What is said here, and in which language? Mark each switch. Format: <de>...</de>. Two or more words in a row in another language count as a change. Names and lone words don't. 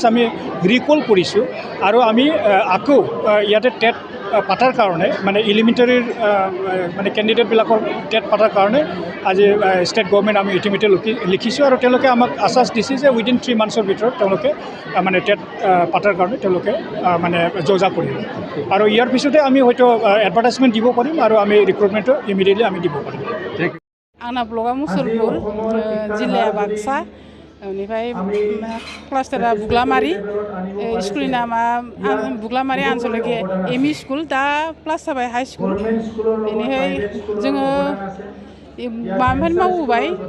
<as>আমি ৰিকল কৰিছোঁ আৰু আমি আকৌ ইয়াতে টেট পাতাৰ কাৰণে মানে এলিমেণ্টাৰীৰ মানে কেণ্ডিডেটবিলাকৰ টেট পাতাৰ কাৰণে আজি</as> <en>state government</en> <as>আমি ইতিমধ্যে লিখিছোঁ আৰু তেওঁলোকে আমাক আশ্বাস দিছে যে</as> <en>within 3 months</en> <as>ভিতৰত তেওঁলোকে মানে টেট পাতাৰ কাৰণে তেওঁলোকে মানে যোজা কৰিব আৰু ইয়াৰ পিছতে আমি হয়তো এডভাৰটাইজমেণ্ট দিব পাৰিম আৰু আমি ৰিক্ৰুটমেণ্টটো ইমিডিয়েটলি আমি দিব পাৰিম</as> <brx>आंना ब्लगा मुसलपुर जिल्लाया बाक्सा बेनिफ्राय क्लास्टारा बुग्लामारि स्कुलनि नामा बुग्लामारि आनसलिक</brx> <en>ME school</en> <brx>दा प्लास जाबाय</brx> <en>high school</en> <brx>बेनिफ्राय जोङो माबानिफ्राय मावबोबाय</brx>